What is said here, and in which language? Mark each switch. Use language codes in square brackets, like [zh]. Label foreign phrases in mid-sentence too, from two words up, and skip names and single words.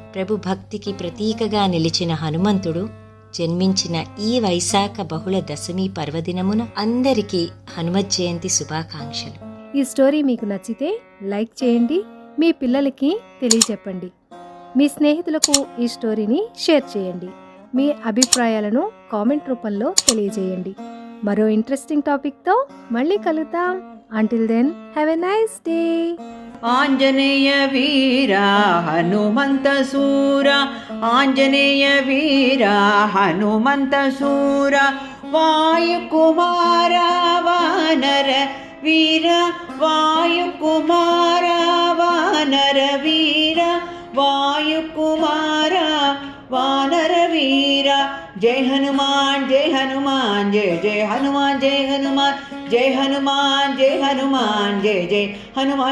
[te] ప్రభు భక్తికి ప్రతీకగా నిలిచిన హనుమంతుడు జన్మించిన ఈ వైశాఖ బహుళ దశమి పర్వదినమున అందరికీ హనుమత్ జయంతి శుభాకాంక్షలు. ఈ స్టోరీ మీకు నచ్చితే లైక్ చేయండి, మీ పిల్లలకి తెలియజెప్పండి, మీ స్నేహితులకు ఈ స్టోరీని షేర్ చేయండి. మీ అభిప్రాయాలను కామెంట్ రూపంలో తెలియజేయండి. మరో ఇంట్రెస్టింగ్ టాపిక్తో మళ్ళీ కలుద్దాం. [en] until then have a nice day. [te] ఆంజనేయ వీర హనుమంత సూర, ఆంజనేయ వీర హనుమంత సూర, [hi] वायुकुमारा वानर वीर वायुकुमारा वानर वीर वायुकुमारा वानर वीर जय हनुमान जय हनुमान जय जय हनुमान जय हनुमान जय हनुमान जय हनुमान जय जय हनुमान